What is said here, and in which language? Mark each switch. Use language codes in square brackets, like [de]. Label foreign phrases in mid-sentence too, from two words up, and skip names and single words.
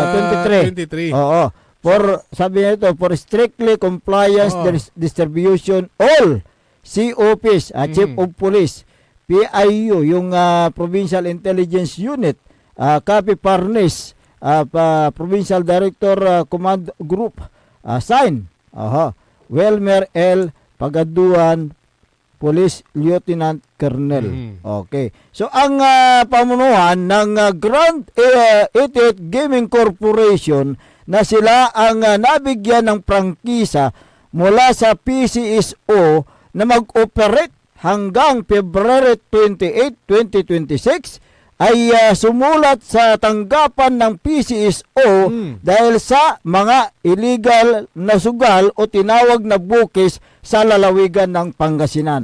[tl] 23. Oo. Sabi niya ito, [en] for strictly compliance distribution, all COPs, Chief of Police, PIU, yung Provincial Intelligence Unit, Copy Parnis, Provincial Director Command Group, sign, Welmer L. Pagaduan, Police Lieutenant Colonel. Okay. [tl] So, ang pamunuan ng Grand 88 Gaming Corporation na sila ang nabigyan ng prangkisa mula sa PCSO na mag-operate hanggang February 28, 2026 ay sumulat sa tanggapan ng PCSO dahil sa mga illegal na sugal o tinawag na bukis sa lalawigan ng Pangasinan.